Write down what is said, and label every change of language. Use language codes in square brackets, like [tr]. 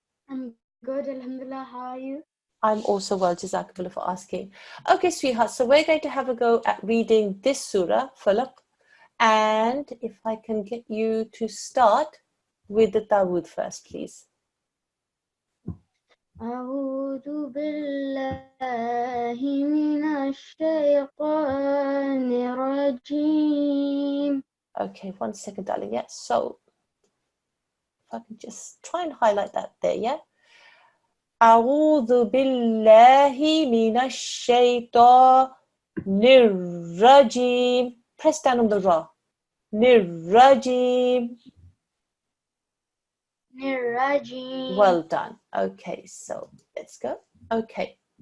[en] I'm good, alhamdulillah. How are you? I'm also well, jazakallah for asking. Okay, sweetheart, so we're going to have a go at reading this surah, Falaq. And if I can get you to start with the Dawood first, please. [ar] أعوذ بالله من الشيطان الرجيم. [en] Okay, 1 second, darling. Yeah, so if I can just try and highlight that there, yeah. [ar] أعوذ بالله من الشيطان الرجيم. [en] Press down on the ra. الرجيم. [ar] الرجيم. [en] Well done. Okay, so let's go. Okay.